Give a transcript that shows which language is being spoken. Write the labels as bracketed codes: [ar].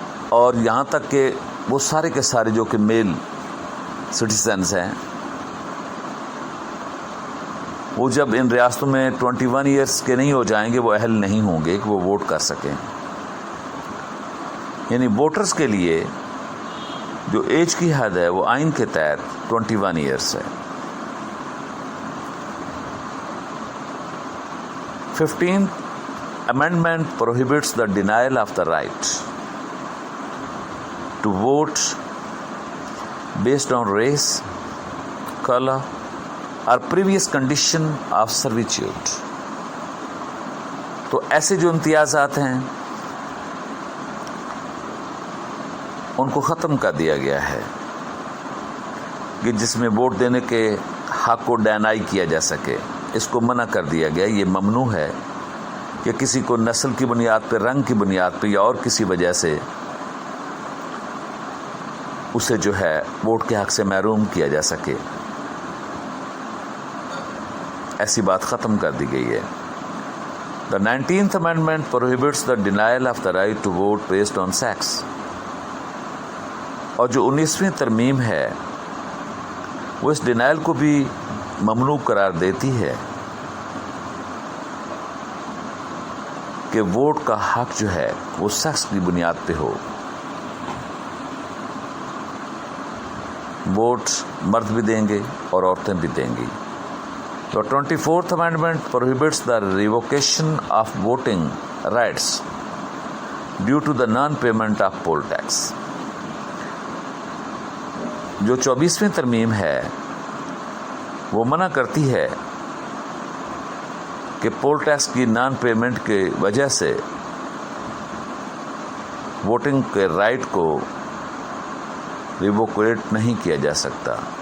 [ur] اور یہاں تک کہ وہ سارے کے سارے جو کہ میل سٹیزنز ہیں، وہ جب ان ریاستوں میں 21 ایئرس کے نہیں ہو جائیں گے وہ اہل نہیں ہوں گے کہ وہ ووٹ کر سکیں. یعنی ووٹرز کے لیے جو ایج کی حد ہے وہ آئین کے تحت 21 ایئرس ہے. [en] 15th Amendment prohibits the denial of the right to vote based on race, color, or previous condition of servitude. [ur] تو ایسے جو امتیازات ہیں ان کو ختم کر دیا گیا ہے کہ جس میں ووٹ دینے کے حق کو ڈینائی کیا جا سکے. اس کو منع کر دیا گیا. یہ ممنوع ہے کہ کسی کو نسل کی بنیاد پہ، رنگ کی بنیاد پہ یا اور کسی وجہ سے اسے جو ہے ووٹ کے حق سے محروم کیا جا سکے. ایسی بات ختم کر دی گئی ہے. [en] The 19th Amendment prohibits the denial of the right to vote based on sex. [ur] اور جو 19ویں ترمیم ہے وہ اس ڈینائل کو بھی ممنوع قرار دیتی ہے کہ ووٹ کا حق جو ہے وہ سیکس کی بنیاد پہ ہو. ووٹ مرد بھی دیں گے اور عورتیں بھی دیں گی. [en] تو 24th Amendment prohibits the revocation of voting rights due to the non-payment of poll tax. [ur] جو 24ویں ترمیم ہے وہ منع کرتی ہے کہ پول ٹیکس کی نان پیمنٹ کی وجہ سے ووٹنگ کے رائٹ کو ریووکیٹ نہیں کیا جا سکتا.